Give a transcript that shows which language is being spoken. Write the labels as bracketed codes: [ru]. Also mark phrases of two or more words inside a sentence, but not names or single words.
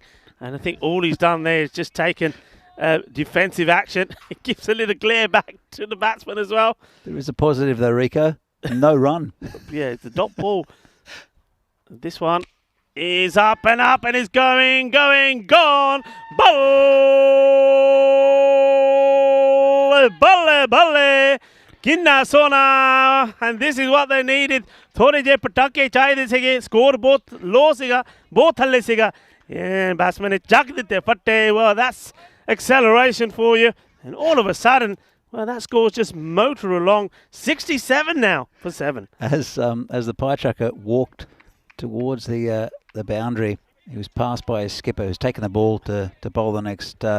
[en] And I think all he's done there is just taken defensive action. It gives a little glare back to the batsman as well. There is a positive though, Rico. No run. Yeah, it's a dot ball. This one is up and is gone. Ball! [pa] Balle! Kinna Sona, [en] and this is what they needed. [pa] ਥੋੜੇ ਜੇ ਪਟਾਕੇ ਚਾਹੀਏ ਥੇ, score ਬਹੁਤ low ਸੀਗਾ, ਬਹੁਤ ਥੱਲੇ ਸੀਗਾ. [en] Yeah, batsman [pa] ਨੇ ਚੱਕ ਦੇਤੇ ਫੱਟੇ. [en] Well, that's acceleration for you. And all of a sudden, well, that score's just motor along. 67 now for 7. As the pie trucker walked towards the boundary, he was passed by his skipper, who's taken the ball to bowl the next over.